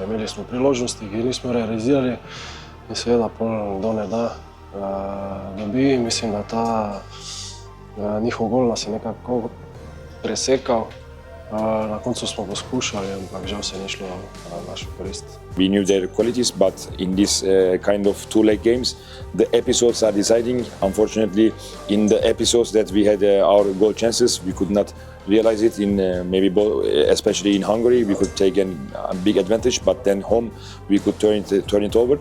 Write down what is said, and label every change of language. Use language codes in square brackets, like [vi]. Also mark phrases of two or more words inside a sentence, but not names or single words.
[sl] Imeli smo priložnosti, ki nismo realizirali in seveda pol do ne da dobi. Mislim, da ta njihov gol nas je nekako presekal. Na koncu smo poskušali, ampak žal se ni šlo na našo korist. [en] We knew their qualities, but in this kind of two-leg games, the episodes are deciding. Unfortunately, in the episodes that we had our goal chances, we could not realize it. In maybe especially in Hungary, we could take a big advantage, but then home we could turn it over.